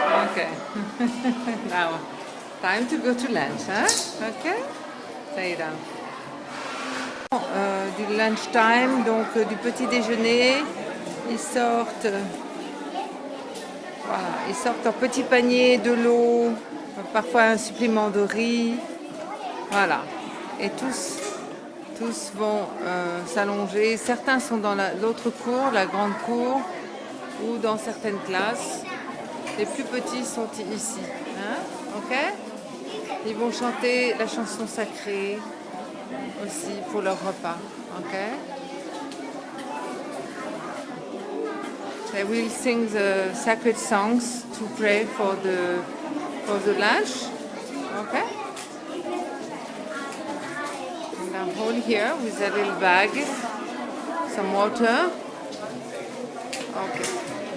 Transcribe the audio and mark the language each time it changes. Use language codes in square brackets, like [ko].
[en] Okay. Now, time to go to lunch, hein? [fr] Ok? Ça ira. Du lunch time, donc du petit déjeuner, ils sortent, voilà, ils sortent leur petit panier, de l'eau, parfois un supplément de riz, voilà. Et tous vont s'allonger. Certains sont dans l'autre cour, la grande cour, ou dans certaines classes. Les plus petits sont ici, hein? Ok? Ils vont chanter la chanson sacrée aussi pour leur repas, ok? [en] They will sing the sacred songs to pray for the lunch, okay? And I hold here with a little bag, some water, okay.